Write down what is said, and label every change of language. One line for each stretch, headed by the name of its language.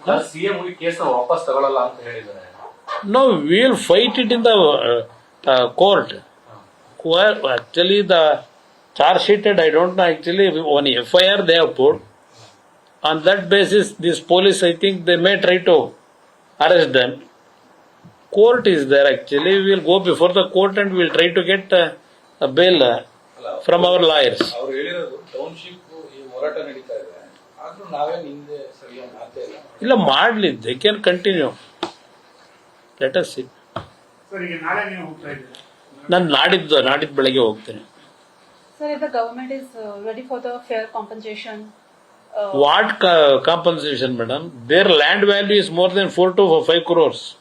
Kannada: CM case ವಾಪಸ್ ತಗೊಳ್ಳಲ್ಲ ಅಂತ ಹೇಳಿದ್ದಾರೆ.
English: No, we will fight it in the court. Actually, the charge sheeted, I don't know, actually, on FIR they have put. On that basis, this police, I think, they may try to arrest them. Court is there, actually. We will go before the court and we will try to get a bail from our lawyers.
Kannada: ಅವ್ರು ಹೇಳಿರೋದು township ಈ ಹೋರಾಟ ನಡೀತಾ ಇದೆ, ಆದ್ರೂ ನಾವೇನು ಹಿಂದೆ ಸರಿಯಾಗಿ ಮಾತೇ ಇಲ್ಲ. ಇಲ್ಲ ಮಾಡಲಿ,
English: they can continue. Let us see.
Kannada: Sir, ಈಗ ನಾಳೆ ನೀವು ಹೋಗ್ತಾ ಇದ್ದೀರಾ? ನಾನು ನಾಡಿದ್ದು ಬೆಳಗ್ಗೆ ಹೋಗ್ತೇನೆ.
English: Sir, if the government is ready for the fair compensation, What compensation, madam? Their land value is more than 4 to 5 crores.